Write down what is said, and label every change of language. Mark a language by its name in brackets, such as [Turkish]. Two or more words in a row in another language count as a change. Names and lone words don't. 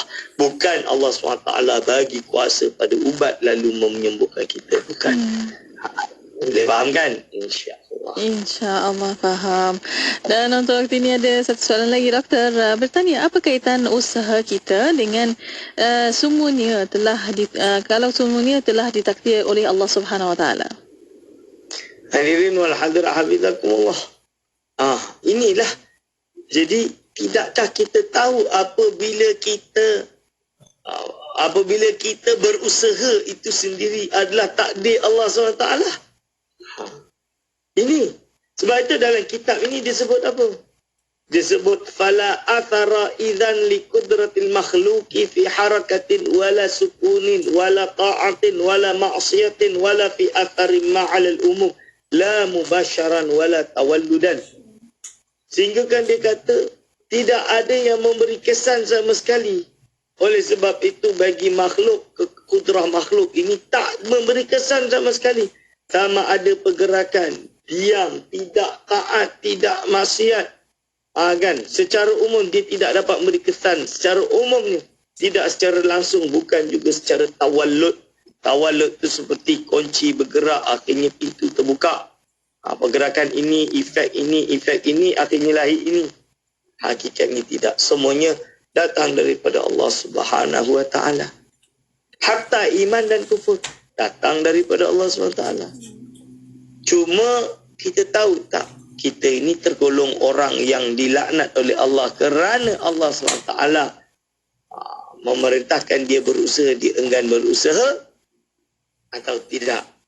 [Malay] Bukan Allah SWT bagi kuasa pada ubat lalu menyembuhkan kita. Bukan. Boleh faham kan? InsyaAllah. InsyaAllah faham. Dan untuk waktu ini ada satu soalan lagi, Doktor. Bertanya, apa kaitan usaha kita dengan semuanya telah kalau semuanya telah ditakdir oleh [Arabic] الله سبحانه وتعالى? حاضرين والحاضرات حفظكم الله. [Malay] Inilah. Jadi tidakkah kita tahu apabila kita berusaha itu sendiri adalah takdir Allah SWT? Ini. Sebab itu dalam kitab ini disebut apa? [Arabic] Disebut فلا أثر إذن لقدرة المخلوق في حركة ولا سكون ولا طاعة ولا معصية ولا في أثر مع العموم لا مباشرا ولا تولدا. [Malay] Sehingga kan dia kata tidak ada yang memberi kesan sama sekali. Oleh sebab itu bagi makhluk, kudrah makhluk ini tak memberi kesan sama sekali. Sama ada pergerakan, diam, tidak taat, tidak maksiat. Kan? Secara umum dia tidak dapat memberi kesan. Secara umumnya, tidak secara langsung, bukan juga secara tawallud. Tawallud itu seperti kunci bergerak, akhirnya pintu terbuka. Pergerakan ini, efek ini, akhirnya lahir ini. Hakikatnya tidak. Semuanya datang daripada [Arabic] الله سبحانه وتعالى. [Malay] Hatta iman dan kufur datang daripada [Arabic] الله سبحانه وتعالى. [Malay] Cuma kita tahu tak, kita ini tergolong orang yang dilaknat oleh Allah kerana [Arabic] الله سبحانه وتعالى [Malay] memerintahkan dia berusaha, dia enggan berusaha atau tidak.